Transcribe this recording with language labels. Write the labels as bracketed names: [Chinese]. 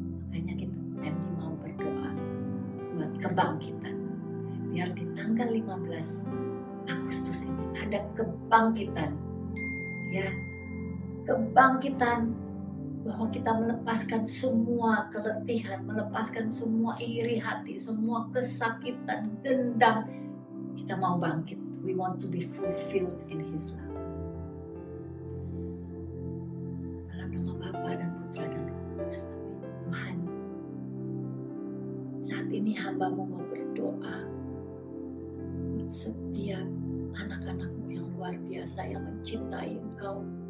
[Indonesian] Makanya kita MD mau berdoa buat kebangkitan, biar di tanggal 15 Agustus ini ada kebangkitan, ya, kebangkitan bahwa kita melepaskan semua keletihan, melepaskan semua iri hati, semua kesakitan, dendam. Kita mau bangkit [English] We want to be fulfilled in His love. [Indonesian] Dalam nama Bapa dan Putra dan Roh Kudus. Tuhan, saat ini hamba-Mu mau berdoa buat setiap anak-anak-Mu yang luar biasa yang mencintai Engkau.